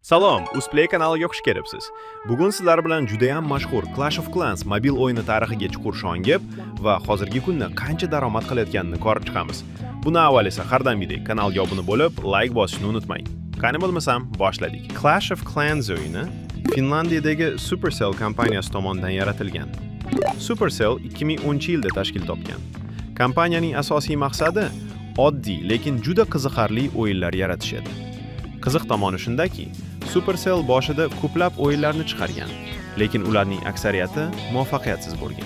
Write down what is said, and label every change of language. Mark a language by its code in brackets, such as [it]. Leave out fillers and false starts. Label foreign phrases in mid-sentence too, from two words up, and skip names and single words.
[uz] Salom, Uzplay kanaliga xush kelibsiz. Bugun sizlar bilan juda ham mashhur Clash of Clans mobil o'yini tarixiga chuqur shongib va hozirgi kunda qancha daromad qilayotganini ko'rib chiqamiz. Buni avval esa har doimgidek kanalga obuna bo'lib, like bosishni unutmang. Qani bo'lmasam, boshladik. Clash of Clans o'yini Finlandiyadagi Supercell kompaniyasi tomonidan yaratilgan. Supercell 2010-yilda tashkil topgan. Kompaniyaning asosiy maqsadi oddiy, lekin juda qiziqarli o'yinlar yaratish edi. Qiziq tomoni shundaki, Supercell boshida ko'plab o'yinlarni chiqargan, lekin ularning aksariyati muvaffaqiyatsiz bo'lgan.